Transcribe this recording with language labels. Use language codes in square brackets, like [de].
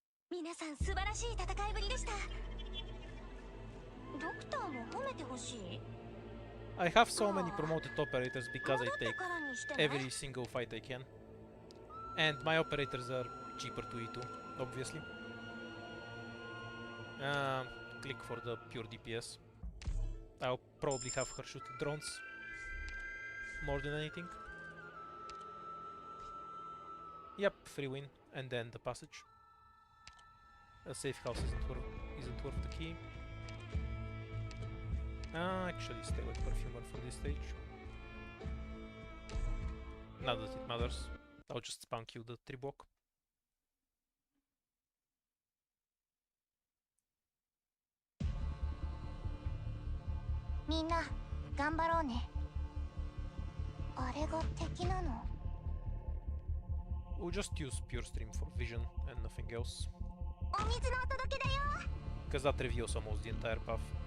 [ja] 皆さん素晴らしい戦いぶりでした。ドクターも褒めてほしい。 [en] I have so many promoted operators because I take every single fight I can. And my operators are cheaper to E2, obviously. Click for the pure DPS. I'll probably have her shoot drones more than anything. Yep, free win, and then the passage. A safe house isn't worth the key. Actually, stay with Perfumer for this stage. Not that it matters. I'll just spam kill the Tribok. [ja] Minna, 頑張ろうね。あれが敵なの？ [en] We'll just use Pure Stream for vision and nothing else. [ja] お水のお届けだよ。 [en] Because that reveals almost the entire path.